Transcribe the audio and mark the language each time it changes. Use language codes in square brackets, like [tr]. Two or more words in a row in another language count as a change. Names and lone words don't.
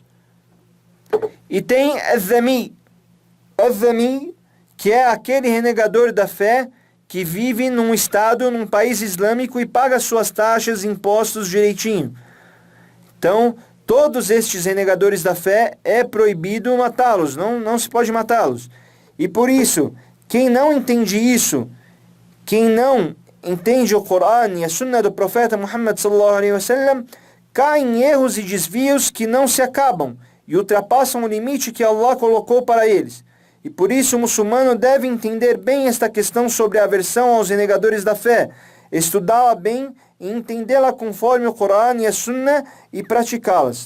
[pt] E tem al-dhami, que é aquele renegador da fé que vive num estado, num país islâmico e paga suas taxas e impostos direitinho. Então, todos estes renegadores da fé é proibido matá-los, não se pode matá-los. E por isso, quem não entende isso, quem não entende o Corão e a Sunna do profeta Muhammad [ar] صلى الله عليه وسلم, [pt] cai em erros e desvios que não se acabam e ultrapassam o limite que Allah colocou para eles. E por isso o muçulmano deve entender bem esta questão sobre a aversão aos renegadores da fé, estudá-la bem e entendê-la conforme o Corão e a Sunna e praticá-las.